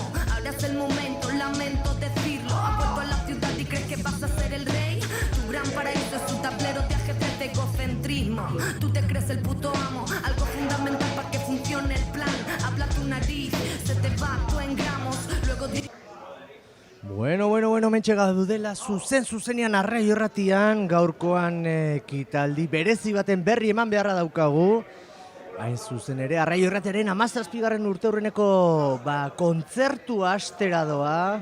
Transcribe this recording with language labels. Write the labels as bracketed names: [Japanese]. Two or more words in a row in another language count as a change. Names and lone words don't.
[Spanish] Ahora es el momento, lamento decirlo. Has vuelto a la ciudad y crees que vas a ser el rey. Tu gran paraíso es un tablero de ajedrez de egocentrismo. Tú te crees el puto amo, algo fundamental para que funcione el plan. Habla tu nariz, se te va tú en gramos. Luego [Basque] Bueno, mentxe gaudela zuzenean Arraio Irratian gaurkoan ekitaldi berezi baten berri eman beharra daukagu. Hain zuzen ere, Arraio Irratiaren 17. urteurreneko kontzertua hastera doa.